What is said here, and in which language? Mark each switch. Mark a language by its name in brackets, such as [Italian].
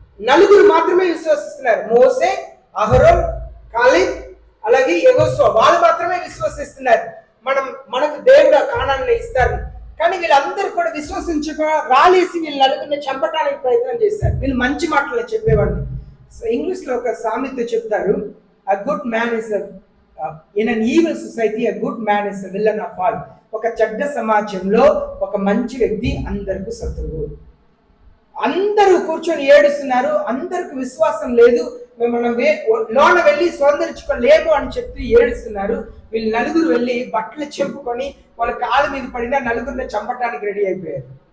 [Telugu] 4 మాత్రమే విశ్వసిస్తున్నారు, మోసే, అహరోన్, కాలేబ్, అలాగే యెహోషువ. వాళ్ళు మాత్రమే విశ్వసిస్తున్నారు మనకు దేవుడు కానాన్ని ఇస్తారు. కానీ వీళ్ళందరూ కూడా విశ్వసించక రాలేసి వీళ్ళు 4 చంపడానికి ప్రయత్నం చేశారు. వీళ్ళు మంచి మాటలు చెప్పేవాళ్ళు. ఇంగ్లీష్లో ఒక సామెత చెప్తారు, [English] a good man is in an evil society, a good man is a villain of all. [Telugu] ఒక చెడ్డ సమాజంలో ఒక మంచి వ్యక్తి అందరికి శత్రువు. అందరూ కూర్చొని ఏడుస్తున్నారు, అందరికి విశ్వాసం లేదు, మనం లోన వెళ్ళి సౌందర్యించుకోలేము అని చెప్పి ఏడుస్తున్నారు. వీళ్ళు 4 వెళ్ళి బట్టలు చెప్పుకొని వాళ్ళ కాళ్ళ మీద పడినా 4 చంపటానికి రెడీ అయిపోయారు.